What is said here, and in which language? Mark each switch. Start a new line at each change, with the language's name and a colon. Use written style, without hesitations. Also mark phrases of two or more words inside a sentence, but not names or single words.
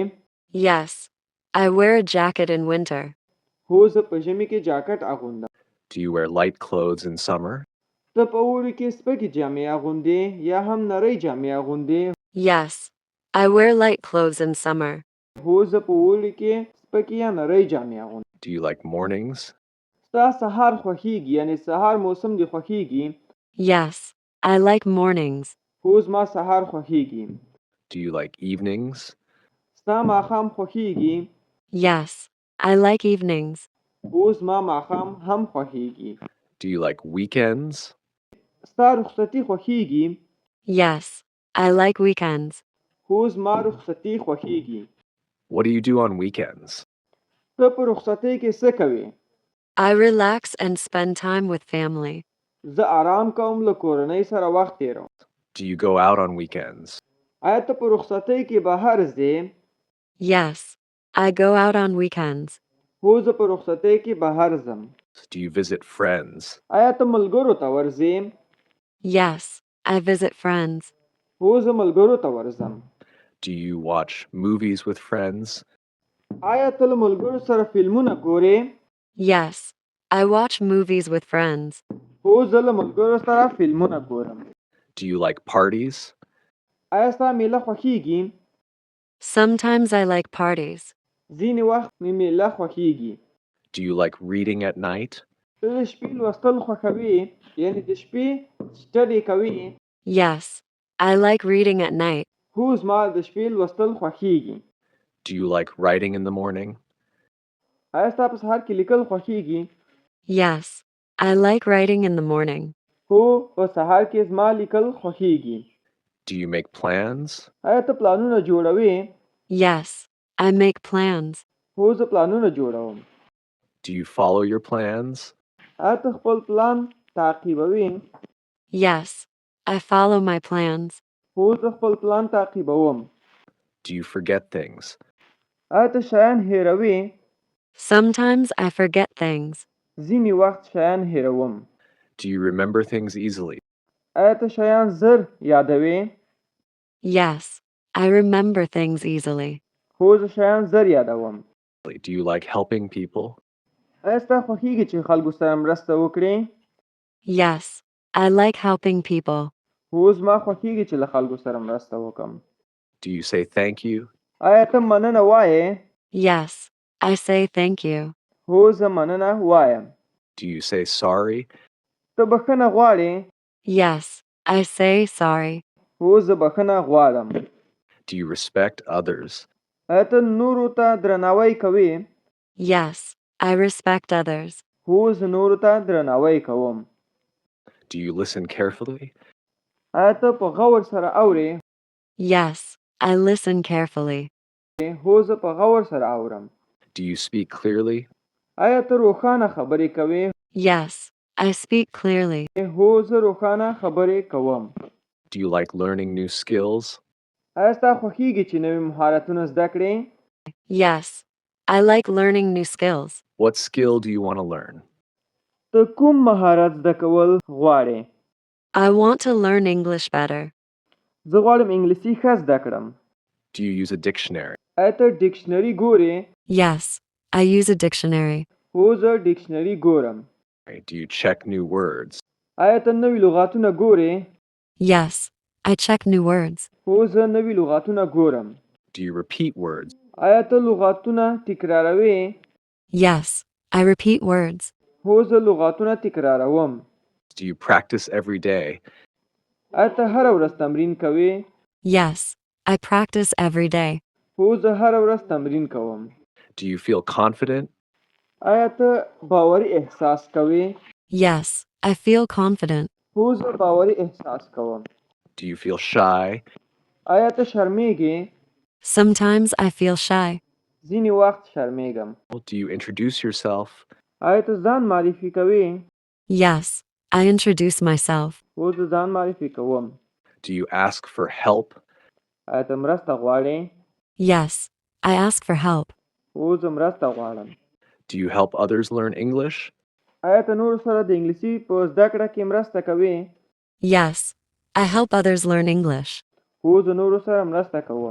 English: Yes, I wear a jacket in winter.
Pashto: هو زه په ژمي کې جاکټ اغوندم.
English: Do you wear light clothes in summer?
Pashto: ته په اوړي کې سپکې جامې اغوندې یا هم نرۍ جامې اغوندې؟
English: Yes, I wear light clothes in summer.
Pashto: هو زه په اوړي کې سپکې یا نرۍ جامې اغوندم.
English: Do you like mornings?
Pashto: ستا سهار خوښیږي؟ یعنی سهار موسم دې خوښیږي؟
English: Yes, I like mornings.
Pashto: هو زما سهار خوښیږي.
English: Do you like evenings?
Pashto: ستا ماښام خوښیږي؟
English: Yes, I like evenings.
Pashto: هو زما ماښام هم خوښیږي.
English: Do you like weekends?
Pashto: ستا رخصتي خوښیږي؟
English: Yes, I like weekends.
Pashto: هو زما رخصتي خوښیږي.
English: What do you do on weekends?
Pashto: ته په رخصتۍ کې څه کوې؟
English: I relax and spend time with family.
Pashto: زه آرام کوم، له کورنۍ سره وخت تېروم.
English: Do you go out on weekends?
Pashto: آیا ته په رخصتۍ کې بهر ځې؟
English: Yes, I go out on weekends.
Pashto: هو زه په رخصتۍ کې بهر ځم.
English: Do you visit friends?
Pashto: آیا ته ملګرو ته ورځې؟
English: Yes, I visit friends.
Pashto: هو زه ملګرو ته ورځم.
English: Do you watch movies with friends?
Pashto: آیا ته له ملګرو سره فلمونه ګورې؟
English: Yes, I watch movies with friends.
Pashto: هو زه له ملګرو سره فلمونه ګورم.
English: Do you like parties?
Pashto: آیا ستا میله خوښیږي؟
English: Sometimes I like parties.
Pashto: ځینې وخت مې میله خوښیږي.
English: Do you like reading at night?
Pashto: ته د شپې لوستل خوښوې؟ یعنی د شپې سټډي کوې؟
English: Yes, I like reading at night.
Pashto: هو زما د شپې لوستل خوښیږي.
English: Do you like writing in the morning?
Pashto: آیا ستا په سهار کې لیکل خوښیږي؟
English: Yes, I like writing in the morning.
Pashto: هو په سهار کې زما لیکل خوښیږي.
English: Do you make plans?
Pashto: آیا ته پلانونه جوړوې؟
English: Yes, I make plans.
Pashto: هو زه پلانونه جوړوم.
English: Do you follow your plans?
Pashto: آیا ته خپل پلان تعقیبوې؟
English: Yes, I follow my plans.
Pashto: هو زه خپل پلان تعقیبوم.
English: Do you forget things?
Pashto: آیا ته شیان هیروې؟
English: Sometimes I forget things.
Pashto: ځینې وخت شیان هیروم.
English: Do you remember things easily?
Pashto: آیا ته شیان زر یادوې؟
English: Yes, I remember things easily.
Pashto: هو زه شیان زر یادوم.
English: Do you like helping people?
Pashto: آیا ستا خوښیږي چې خلکو سره مرسته وکړې؟
English: Yes, I like helping people.
Pashto: هو زما خوښیږي چې له خلکو سره مرسته وکړم.
English: Do you say thank you?
Pashto: آیا ته مننه وایې؟
English: Yes, I say thank you.
Pashto: هو زه مننه وایم.
English: Do you say sorry?
Pashto: ته بخښنه غواړې؟
English: Yes, I say sorry.
Pashto: هو زه بخښنه غواړم.
English: Do you respect others?
Pashto: آیا ته نورو ته درناوی کوې؟
English: Yes, I respect others.
Pashto: هو زه نورو ته درناوی کوم.
English: Do you listen carefully?
Pashto: آیا ته په غور سره اورې؟
English: Yes, I listen carefully.
Pashto: هو زه په غور سره اورم.
English: Do you speak clearly?
Pashto: آیا ته روښانه خبرې کوې؟
English: Yes, I speak clearly.
Pashto: هو زه روښانه خبرې کوم.
English: Do you like learning new skills?
Pashto: آیا ستا خوښیږي چې نوي مهارتونه زده کړې؟
English: Yes, I like learning new skills. What skill do you want to learn?
Pashto: ته کوم مهارت زده کول غواړې؟
English: I want to learn English better.
Pashto: زه غواړم انګلیسي ښه زده کړم.
English: Do you use a dictionary?
Pashto: آیا ته ډکشنري ګورې؟
English: Yes, I use a dictionary.
Pashto: هو زه ډکشنري ګورم.
English: Do you check new words?
Pashto: آیا ته نوي لغاتونه ګورې؟
English: Yes, I check new words.
Pashto: هو زه نوي لغاتونه ګورم.
English: Do you repeat words?
Pashto: آیا ته لغاتونه تکراروې؟
English: Yes, I repeat words.
Pashto: هو زه لغاتونه تکراروم.
English: Do you practice every day?
Pashto: آیا ته هره ورځ تمرین کوې؟
English: Yes, I practice every day.
Pashto: هو زه هره ورځ تمرین کوم.
English: Do you feel confident?
Pashto: آیا ته باوري احساس کوې؟
English: Yes, I feel confident.
Pashto: هو زه باوري احساس کوم.
English: Do you feel shy?
Pashto: آیا ته شرمېږې؟
English: Sometimes I feel shy.
Pashto: ځینې وخت شرمېږم.
English: Do you introduce yourself?
Pashto: آیا ته ځان معرفي کوې؟
English: Yes, I introduce myself.
Pashto: هو زه ځان معرفي کوم.
English: Do you ask for help?
Pashto: آیا ته مرسته غواړې؟
English: Yes, I ask for help.
Pashto: هو زه مرسته غواړم.
English: Do you help others learn English?
Pashto: آیا ته نورو سره د انګلیسي په زده کړه کې مرسته کوې؟
English: Yes, I help others learn English.
Pashto: هو زه نورو سره مرسته کوم.